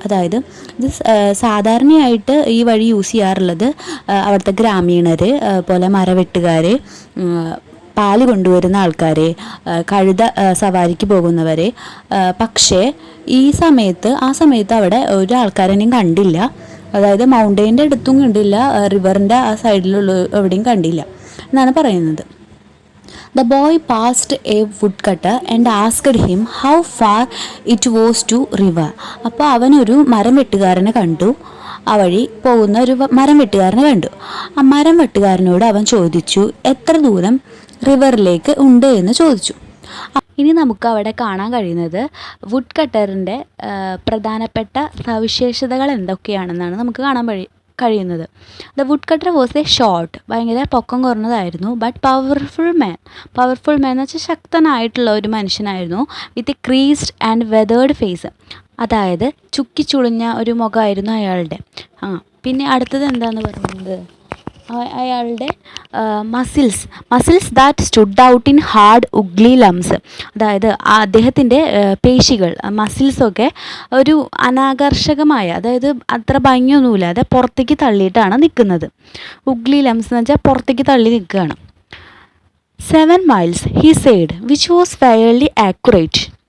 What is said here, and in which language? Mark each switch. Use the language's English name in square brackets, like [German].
[Malayalam] അതായത് ഇത് സാധാരണയായിട്ട് ഈ വഴി യൂസ് ചെയ്യാറുള്ളത് അവിടുത്തെ ഗ്രാമീണർ, പോലെ മരവെട്ടുകാർ, പാല് കൊണ്ടുവരുന്ന ആൾക്കാർ, കഴുത സവാരിക്ക് പോകുന്നവർ. പക്ഷേ ആ സമയത്ത് അവിടെ ഒരു ആൾക്കാരെയും കണ്ടില്ല. അതായത് മൗണ്ടൈൻ്റെ അടുത്തും കണ്ടില്ല, റിവറിൻ്റെ ആ സൈഡിലുള്ള എവിടെയും കണ്ടില്ല എന്നാണ് പറയുന്നത്. [English] The boy passed a woodcutter and asked him how far it was to river. [Malayalam] അപ്പോൾ അവനൊരു മരം വെട്ടുകാരനെ കണ്ടു. ആ വഴി പോകുന്ന ഒരു മരം വെട്ടുകാരനെ കണ്ടു. ആ മരം വെട്ടുകാരനോട് അവൻ ചോദിച്ചു എത്ര ദൂരം റിവറിലേക്ക് ഉണ്ട് എന്ന് ചോദിച്ചു. ഇനി നമുക്ക് അവിടെ കാണാൻ കഴിയുന്നത് വുഡ് കട്ടറിൻ്റെ പ്രധാനപ്പെട്ട സവിശേഷതകൾ എന്തൊക്കെയാണെന്നാണ് നമുക്ക് കാണാൻ കഴിയുന്നത്. [English] the woodcutter was a short, [Malayalam] ഭയങ്കര പൊക്കം കുറഞ്ഞതായിരുന്നു, [English] but powerful man [Malayalam] എന്ന് വെച്ചാൽ ശക്തനായിട്ടുള്ള ഒരു മനുഷ്യനായിരുന്നു. [English] with a creased and weathered face, [Malayalam] അതായത് ചുക്കിച്ചുളിഞ്ഞ ഒരു മുഖമായിരുന്നു അയാളുടെ. പിന്നെ അടുത്തത് എന്താണെന്ന് പറയുന്നത്, അയാളുടെ [English] Muscles that stood out in hard ugly lumps. [Malayalam] അതായത് അദ്ദേഹത്തിൻ്റെ പേശികൾ, മസിൽസൊക്കെ ഒരു അനാകർഷകമായ, അതായത് അത്ര ഭംഗിയൊന്നുമില്ലാതെ പുറത്തേക്ക് തള്ളിയിട്ടാണ് നിൽക്കുന്നത്. ഉഗ്ലി ലംസ് എന്ന് വെച്ചാൽ പുറത്തേക്ക് തള്ളി നിൽക്കുകയാണ്. [English] 7 miles he said, which was fairly accurate.